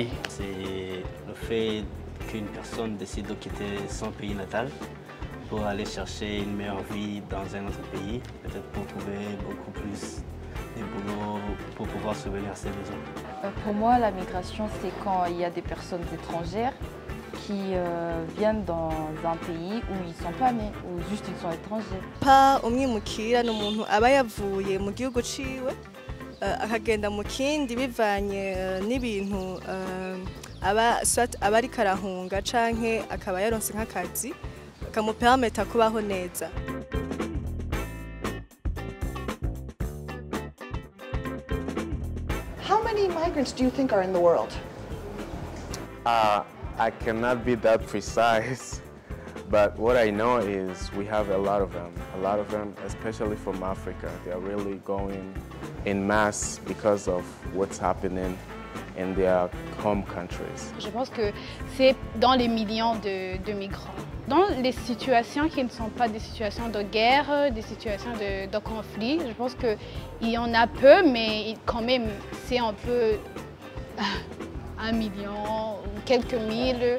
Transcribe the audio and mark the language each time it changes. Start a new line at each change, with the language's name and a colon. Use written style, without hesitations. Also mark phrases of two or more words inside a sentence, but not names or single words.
French: C'est le fait qu'une personne décide de quitter son pays natal pour aller chercher une meilleure vie dans un autre pays, peut-être pour trouver beaucoup plus de boulot pour pouvoir subvenir à ses besoins. Pour moi, la migration, c'est quand il y a des personnes étrangères qui viennent dans un pays où ils ne sont pas nés, ou juste ils sont étrangers.
Rundi: Pa umwimukira ni umuntu aba yavuye mu gihugu ciwe akagenda mu kindi bivanye n'ibintu aba ariko arahunga canke akaba yaronse nk'akazi kamupermeta kubaho neza.
English: How many migrants do you think are in the world? I cannot be that precise, but what I know is we have a lot of them, especially from Africa. They are really going in mass because of what's happening in their home countries.
French: Je pense que c'est dans les millions de migrants. Dans les situations qui ne sont pas des situations de guerre, des situations de conflit, je pense qu'il y en a peu, mais quand même, c'est un peu 1 million ou quelques mille.